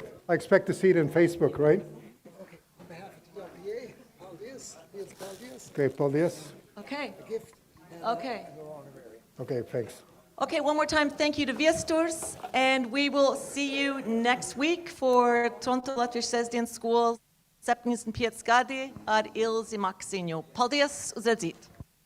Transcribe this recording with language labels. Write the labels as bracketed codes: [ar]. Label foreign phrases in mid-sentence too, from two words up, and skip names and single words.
[en] I expect to see it in Facebook, right? Okay, on behalf of the LPA, Paldies, here's Paldies. Okay, Paldies. Okay, Gift. okay. Okay, thanks. Okay, one more time, thank you to Viesturs, and we will see you next week for Tonto Latviešu sestdienas skolas 7. [lv] gadi ar Ilzi Maksiņu. Paldies, uz redzīt!